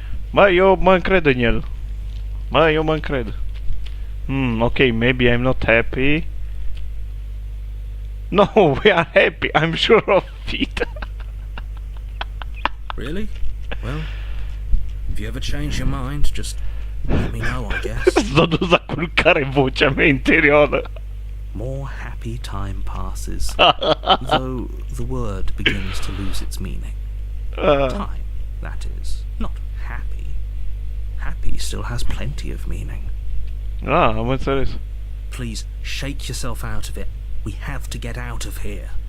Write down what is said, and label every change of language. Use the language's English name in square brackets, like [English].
[Romanian] Bă, eu mă încred în el. Eu mă încred. [English] Ok, maybe I'm not happy. No, we are happy. I'm sure of it. Really? Well, if you ever change your mind, just let me know, I guess. [Romanian] S-a dus la culcare vocea mea interioară. [English] More happy time passes, though the word begins to lose its meaning. Time, that is, not happy. Happy still has plenty of meaning. [Romanian] Am înțeles. [English] Please, shake yourself out of it. We have to get out of here.